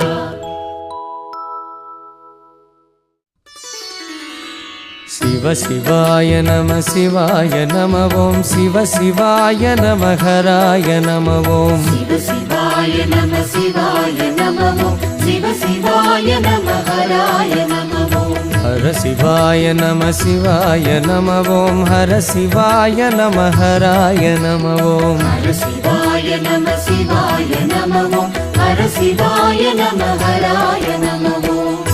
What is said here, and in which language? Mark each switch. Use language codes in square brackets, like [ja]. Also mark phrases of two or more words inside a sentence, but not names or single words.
[sa] शिव शिवाय नमः शिवाय नमः ॐ शिव शिवाय नमः हराय नमः ॐ शिव शिवाय नमः शिवाय नमः ॐ शिव शिव शिवाय नम हराय नम ॐ हर शिवाय नम शिवाय नम ॐ हर शिवाय नम हराय नम ॐ हर शिवाय नम शिवाय नम ॐ हर शिवाय नम हराय नम ॐ